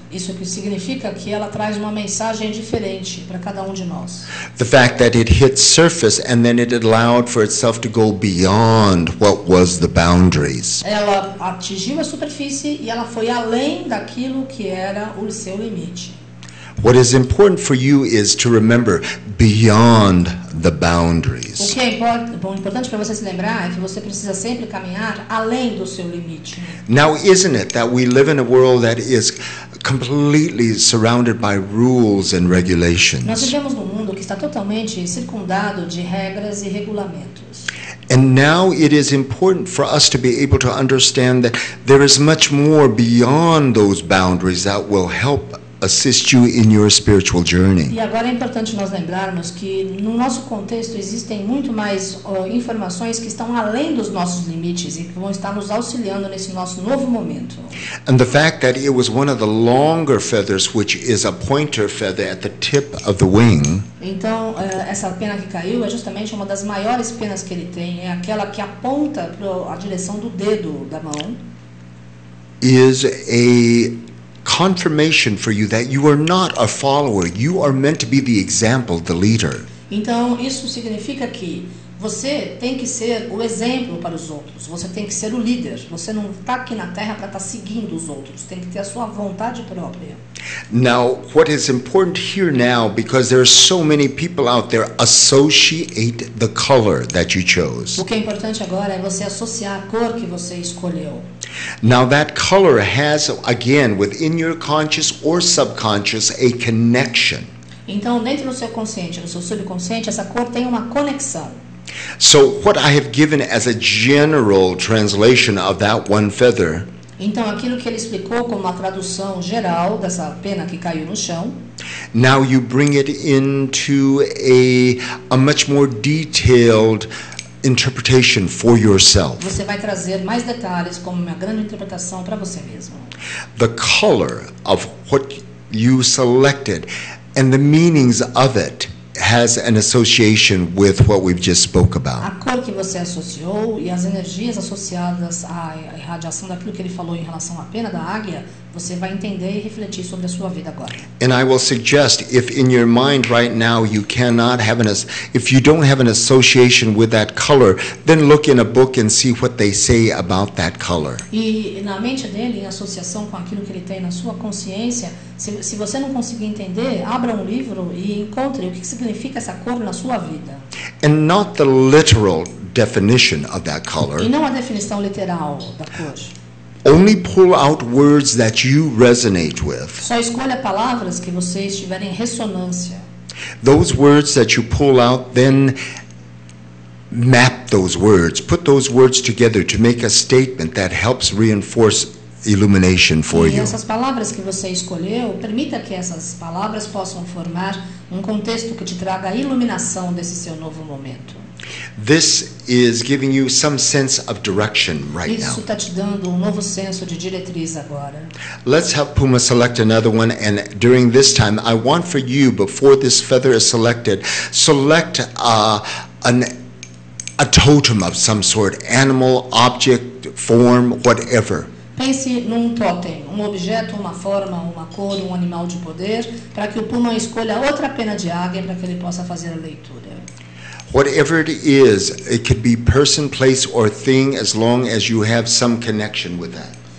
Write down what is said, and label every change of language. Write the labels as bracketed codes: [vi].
[pt] Isso que significa que ela traz uma mensagem diferente para cada um de nós. [en] The fact that it hit surface and then it allowed for itself to go beyond what was the boundaries. [pt] Ela atingiu a superfície e ela foi além daquilo que era o seu limite. [en] What is important for you is to remember beyond the boundaries. [pt] O que é importante para você se lembrar é que você precisa sempre caminhar além do seu limite. [en] Now, isn't it that we live in a world that is completely surrounded by rules and regulations? [pt] Nós vivemos num mundo que está totalmente circundado de regras e regulamentos. [en] And now it is important for us to be able to understand that there is much more beyond those boundaries that will help assist you in your spiritual journey. [pt] E agora é importante nós lembrarmos que no nosso contexto existem muito mais informações que estão além dos nossos limites e que vão estar nos auxiliando nesse nosso novo momento. [en] And the fact that it was one of the longer feathers, which is a pointer feather at the tip of the wing. [pt] Então, essa pena que caiu é justamente uma das maiores penas que ele tem, é aquela que aponta para a direção do dedo da mão. [en] Is a confirmation for you that you are not a follower, you are meant to be the example, the leader. [pt] Então, isso significa que você tem que ser o exemplo para os outros, você tem que ser o líder, você não está aqui na Terra para estar seguindo os outros, tem que ter a sua vontade própria. [en] Now, what is important here now, because there are so many people out there, associate the color that you chose. [pt] O que é importante agora é você associar a cor que você escolheu. [en] Now that color has, again, within your conscious or subconscious, a connection. [pt] Então, dentro do seu consciente, no seu subconsciente, essa cor tem uma conexão. [en] So what I have given as a general translation of that one feather. [pt] Então, aquilo que ele explicou como uma tradução geral dessa pena que caiu no chão. [en] Now you bring it into a much more detailed interpretation for yourself. [pt] Você vai trazer mais detalhes como uma grande interpretação para você mesmo. [en] The color of what you selected and the meanings of it has an association with what we've just spoke about. [pt] A cor que você associou e as energias associadas à irradiação daquilo que ele falou em relação à pena da águia, você vai entender e refletir sobre a sua vida agora. [en] And I will suggest, if in your mind right now you cannot have if you don't have an association with that color, then look in a book and see what they say about that color. [pt] E na mente dele, em associação com aquilo que ele tem na sua consciência, se você não conseguir entender, abra um livro e encontre o que significa essa cor na sua vida. [en] And not the literal definition of that color. [pt] E não a definição literal da cor. [en] Only pull out words that you resonate with. [pt] Só escolha palavras que você estiver em ressonância. [en] Those words that you pull out, then map those words. Put those words together to make a statement that helps reinforce illumination for you. [pt] E essas palavras que você escolheu, permita que essas palavras possam formar um contexto que te traga a iluminação desse seu novo momento. [en] This is giving you some sense of direction right now. [pt] Isso está te dando um novo senso de diretriz agora. [en] Let's have Puma select another one, and during this time, I want for you, before this feather is selected, select a totem of some sort, animal, object, form, whatever. [pt] Pense num totem, um objeto, uma forma, uma cor, um animal de poder, para que o Puma escolha outra pena de águia para que ele possa fazer a leitura. [en] Whatever it is, it could be person, place, or thing, as long as you have some connection with that.